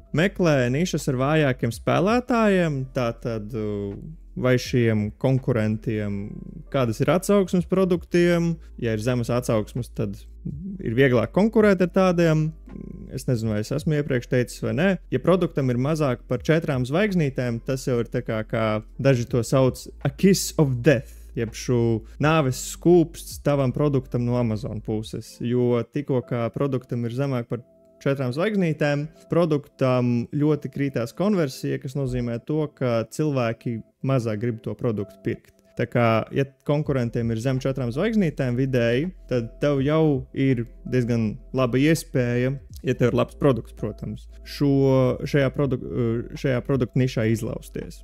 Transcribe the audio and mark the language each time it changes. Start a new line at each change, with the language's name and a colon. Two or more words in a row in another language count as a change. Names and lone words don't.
Latvian: Meklē nišas ar vājākiem spēlētājiem, tātad vai šiem konkurentiem, kādas ir atsauksmes produktiem. Ja ir zemes atsauksmes, tad ir vieglāk konkurēt ar tādiem. Es nezinu, vai es esmu iepriekš teicis vai nē. Ja produktam ir mazāk par 4 zvaigznītēm, tas jau ir tā kā daži to sauc
English: a kiss of death,
Latvian: jeb šo nāves skūpsts tavam produktam no Amazon puses. Jo tikko kā produktam ir zemāk par 4 zvaigznītēm, produktam ļoti krītās konversija, kas nozīmē to, ka cilvēki mazāk grib to produktu pirkt. Tā kā, ja konkurentiem ir zem 4 zvaigznītēm vidēji, tad tev jau ir diezgan laba iespēja, ja tev ir labs produkts, protams, šajā produktu nišā izlausties.